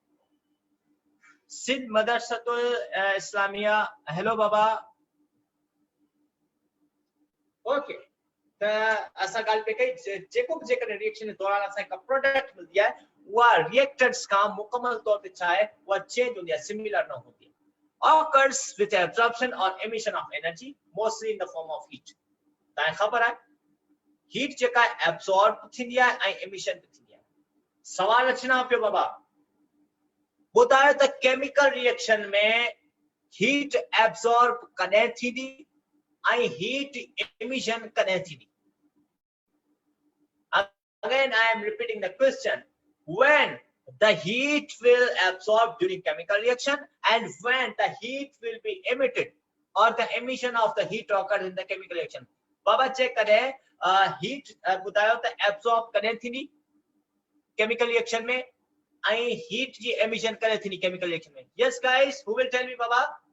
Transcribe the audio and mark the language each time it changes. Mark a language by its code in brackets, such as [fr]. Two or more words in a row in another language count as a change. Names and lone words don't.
[sd] सिंध मदरसतुल इस्लामिया, हेलो बाबा, ओके, त असां ॻाल्हि पे कई जेको बि जेकॾहिं रिएक्शन जे दौरान असां हिकु प्रोडक्ट मिलंदी आहे उहा रिएक्टेंट्स खां मुकमल तौर ते छा आहे उहा चेंज हूंदी आहे, सिमिलर न हूंदी आहे। [en] occurs with absorption or emission of energy mostly in the form of heat। [sd] तव्हांखे ख़बर आहे हीट जेका एब्सॉर्ब थींदी आहे ऐं एमिशन बि थींदी आहे। सवाल अचना पियो बाबा, ॿुधायो त [en] chemical reaction में heat absorb [sd] कॾहिं थींदी ऐं [en] heat emission [sd] कॾहिं थींदी। [en] Again I am repeating the question, when the heat will absorb during chemical reaction and when the heat will be emitted or the emission of the heat occurs in the chemical reaction। [sd] बाबा चेक करें हीट बुधायो त एब्सॉर्ब कॾहिं थींदी [en] chemical reaction [sd] में ऐं हीट जी एमिशन करे थी [en] chemical reaction [sd] में. [en] Yes guys, who will tell me baba?